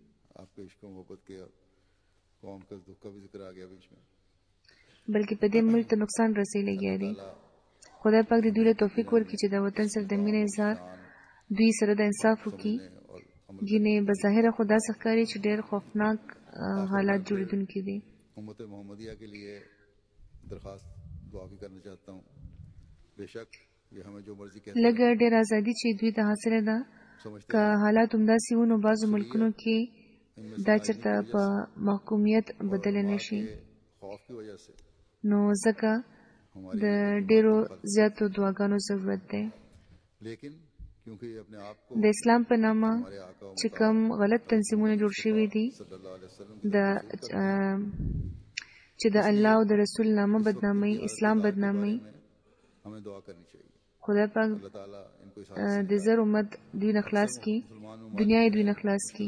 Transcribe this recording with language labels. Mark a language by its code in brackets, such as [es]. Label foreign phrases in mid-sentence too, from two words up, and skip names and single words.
[ps] بلکې په دې ملک ته نقصان رسي لګیا دي. خدای پاک دې دوی له توفیق ورکړي چې د وطن سره د مینې اظهار دوی سره د انصاف وکړي. ګینې بظاهره خو داسې ښکاري چې ډېر خوفناک حالات جوړېدونکي دي. [ur] امت محمدیہ کے لیے درخواست دعا کی کرنا چاہتا ہوں. بے شک یہ ہمیں جو مرضی کہتے ہیں [ps] لږ ډېر ازادي چې دوی ته حاصله ده، که حالات همداسې وو نو بعضو ملکونو کې دا چېرته په محکومیت بدله نه شي. نو ځکه د ډېرو زیاتو دعاګانو ضرورت دی. د اسلام په نامه چې کوم غلط تنظیمونه جوړ شوي دي چې د الله او د رسول نامه بدنامي، اسلام بدنامي، خدای پاک د زر امت دوی نه خلاص کړي، دنیا یې دوی نه خلاص کړي.